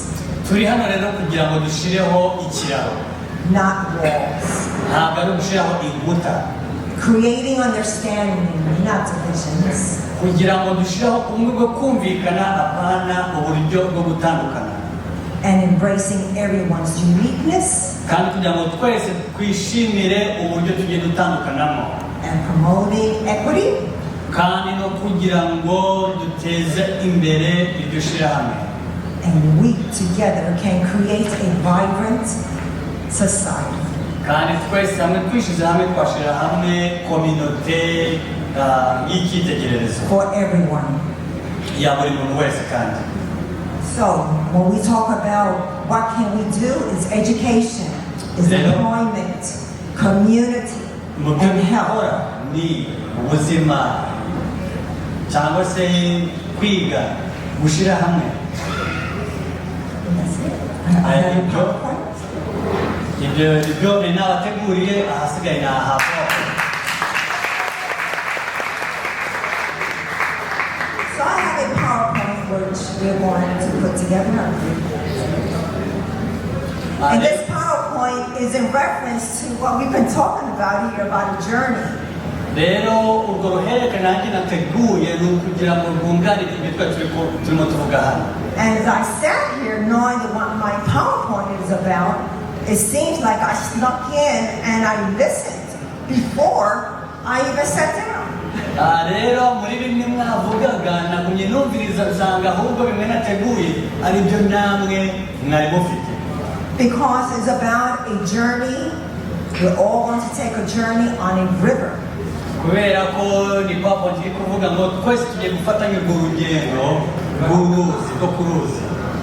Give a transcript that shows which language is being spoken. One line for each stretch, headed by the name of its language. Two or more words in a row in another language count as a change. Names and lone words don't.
Kinyarwanda: Turi hano rero kugira ngo dushireho ikiraro.
English: not walls.
Kinyarwanda: Ntabwo ari ugushyiraho inkuta.
English: Creating understanding, not divisions.
Kinyarwanda: Kugira ngo dushireho ubumwe bwo kumvikana apana uburyo bwo gutandukana.
English: And embracing everyone's uniqueness.
Kinyarwanda: Kandi kugira ngo twese twishimire uburyo tugiye dutandukanamo.
English: And promoting equity.
Kinyarwanda: Kandi no kugira ngo duteze imbere iryo shirahamwe.
English: And we together can create a vibrant society.
Kinyarwanda: Kandi twese hamwe twishize hamwe twashira hamwe kominote y'icyitegererezo.
English: For everyone.
Kinyarwanda: Ya buri muntu wese kandi.
English: So, when we talk about what can we do, is education, is employment, community, and health.
Kinyarwanda: Ni ubuzima cyangwa se kwiga gushira hamwe. Ibyo ni n'abateguriye ahasigaye ni ahabo.
English: So I have a PowerPoint which we're going to put together. And this PowerPoint is in reference to what we've been talking about here about a journey.
Kinyarwanda: Rero urwo ruhererekane nanjye nateguye ni ukugira ngo rwunganire ibyo turimo tuvuga hano.
English: And as I sat here knowing that what my PowerPoint is about, it seems like I snuck in and I listened before I even sat down.
Kinyarwanda: Rero muri bimwe mwavugaga nagumye numviriza nsanga ahubwo bimwe nateguye ari byo namwe mwari mufite.
English: Because it's about a journey. We're all going to take a journey on a river.
Kinyarwanda: Kubera ko ni papa ndi kuvuga ngo twese tugiye gufatanya urwo rugendo rw'uruzi rwo ku ruzi.